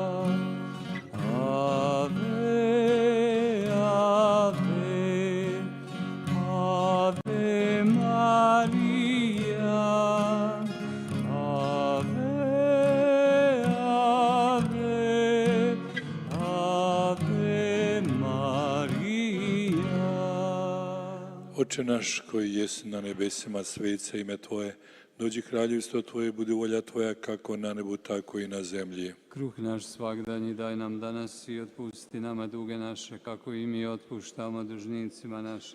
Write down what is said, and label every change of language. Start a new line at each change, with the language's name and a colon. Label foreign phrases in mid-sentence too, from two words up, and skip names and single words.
Latin: Ave, Ave, Ave Maria. Ave, Ave, Ave Maria.
Croatian: Oče naš koji jesi na nebesima, svet se ime Tvoje, dođi kraljevstvo Tvoje, budi volja Tvoja kako na nebu, tako i na zemlji. Kruh naš svagdanji daj nam danas i otpusti nama duge naše, kako i mi otpuštamo dužnicima našim.